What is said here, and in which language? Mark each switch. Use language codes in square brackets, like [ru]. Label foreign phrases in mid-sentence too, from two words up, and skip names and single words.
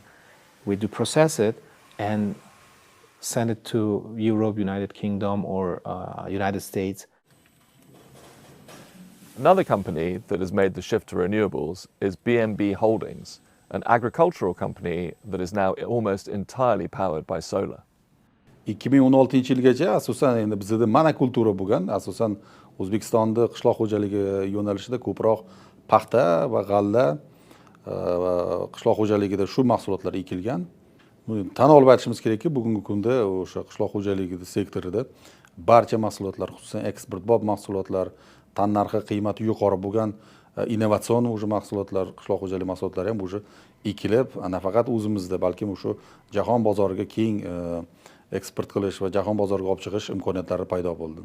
[en] We do process it and send it to Europe, United Kingdom, or United States. Another company that has made the shift to renewables is BMB Holdings, an agricultural company that is now almost entirely powered by solar. [uz] 2016-yilgacha asosan endi bizda monokultura bo'lgan, asosan O'zbekistonda qishloq xo'jaligi yo'nalishida ko'proq paxta va g'alla qishloq xo'jaligida shu mahsulotlar ekilgan. Tan olib aytishimiz kerakki, bugungi kunda o'sha qishloq xo'jaligi sektorida barcha mahsulotlar, xususan eksportbop mahsulotlar, tannarxi qiymati yuqori bo'lgan innovatsion mahsulotlar, qishloq xo'jaligi mahsulotlari ham o'sha ekilib, nafaqat o'zimizda, balki o'sha jahon bozoriga keng eksport qilish va jahon bozoriga olib chiqish imkoniyatlari paydo bo'ldi.